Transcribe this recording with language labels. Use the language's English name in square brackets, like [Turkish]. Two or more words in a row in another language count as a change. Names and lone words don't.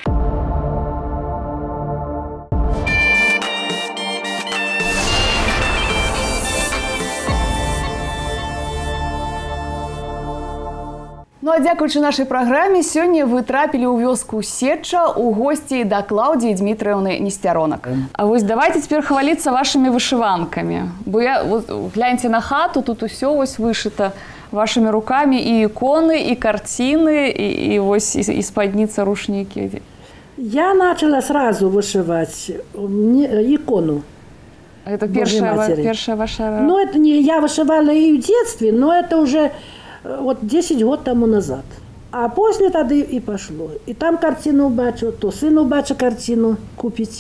[Belarusian] Ну а дзякуючы нашай праграме сёння вы трапілі ў вёску Сеча у госці да Клаўдіі Дмітрыўны Несцяронак. А вось давайте цяпер хваліцца вашымі вышыванкамі. Бо гляньце на хату, тут усё вось вышыта вашымі рукамі, і іконы, і карціны, і вось і спадніца, рушнікі. [Russian] Я начала сразу вышивать икону. Это первая ваша... Ну, это не я вышивала и в детстве, но это уже вот 10 год тому назад. А после тогда и пошло. И там картину бачу, то сыну бачу картину купить.